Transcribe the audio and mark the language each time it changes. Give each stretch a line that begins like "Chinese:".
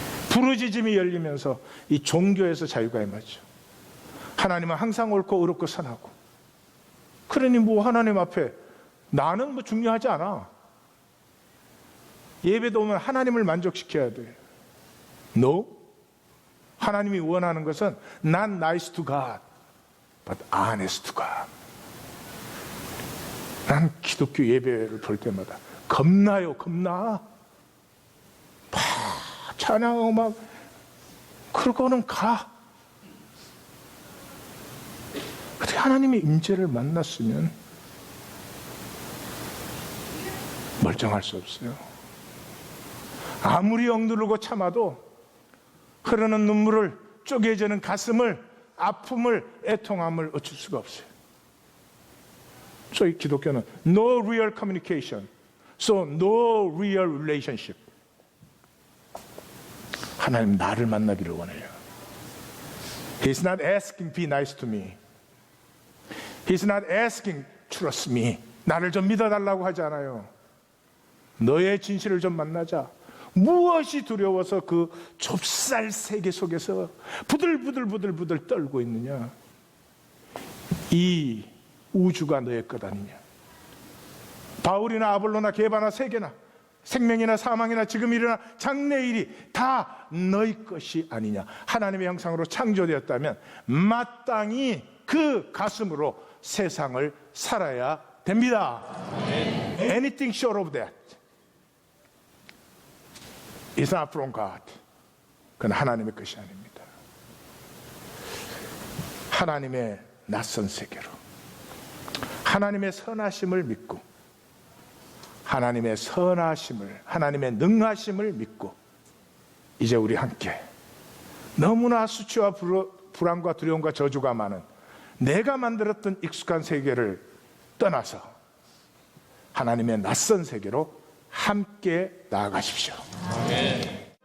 Korean: 부르짖음이 열리면서 이 종교에서 자유가 임하죠. 하나님은 항상 옳고 의롭고 선하고, 그러니 뭐 하나님 앞에 나는 뭐 중요하지 않아. 예배도 오면 하나님을 만족시켜야 돼.
English: No.
Korean: 하나님이 원하는 것은
English: not nice to God, but honest to God.
Korean: 난 기독교 예배를 볼 때마다 겁나요, 겁나. 찬양하고 막 그러고는 가. 근데 하나님의 임재를 만났으면 멀쩡할 수 없어요. 아무리 억누르고 참아도 흐르는 눈물을, 쪼개지는 가슴을, 아픔을, 애통함을 어쩔 수가 없어요. 소위 기독교는
English: no real communication, so no real relationship.
Korean: 하나님 나를 만나기를 원해요.
English: He's not asking be nice to me. He's not asking trust me.
Korean: 나를 좀 믿어달라고 하지 않아요. 너의 진실을 좀 만나자. 무엇이 두려워서 그 좁쌀 세계 속에서 부들부들 떨고 있느냐. 이 우주가 너의 것 아니냐. 바울이나 아볼로나 게바나 세계나 생명이나 사망이나 지금 일어나 장래일이 다 너희 것이 아니냐. 하나님의 형상으로 창조되었다면 마땅히 그 가슴으로 세상을 살아야 됩니다.
English: Anything short of that is not from God.
Korean: 그건 하나님의 것이 아닙니다. 하나님의 낯선 세계로 하나님의 선하심을 믿고, 하나님의 선하심을, 하나님의 능하심을 믿고, 이제 우리 함께 너무나 수치와 불안과 두려움과 저주가 많은 내가 만들었던 익숙한 세계를 떠나서 하나님의 낯선 세계로 함께 나아가십시오. 아멘.